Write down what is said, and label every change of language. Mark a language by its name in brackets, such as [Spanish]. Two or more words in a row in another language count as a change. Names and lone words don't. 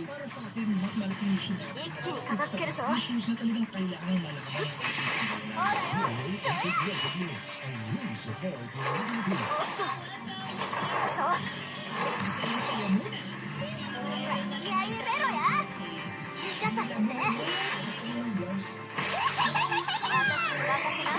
[Filipino] Para sa akin, mas malaking issue natin. [Japanese] 一気に片付けるぞ。 [Filipino] Issues na talagang kailangan malaman. [Japanese] ほらよ。 そう。気合い入れろや。じゃさやって。私に任せな。